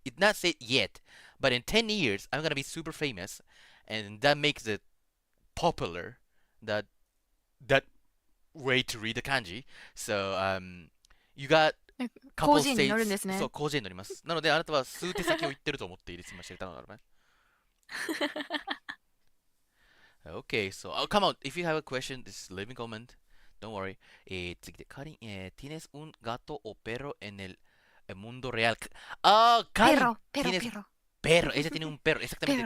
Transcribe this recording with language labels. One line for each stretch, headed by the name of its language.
English: It's not said yet, but in 10 years I'm gonna be super famous, and that makes it popular, that way to read the kanji. So you got couple
Japanese: 広辞苑に載るんですね。そう、広辞苑に載ります。なのであなたは数手先を言ってると思っていいです。今知れたのだろうね。
English: Okay, so come on. If you have a question, just leave me a comment. Don't worry.
Japanese: 次で、
Spanish: Karin, ¿tienes un gato o perro en el mundo real? Karin, tienes perro. Ella tiene un perro, exactamente.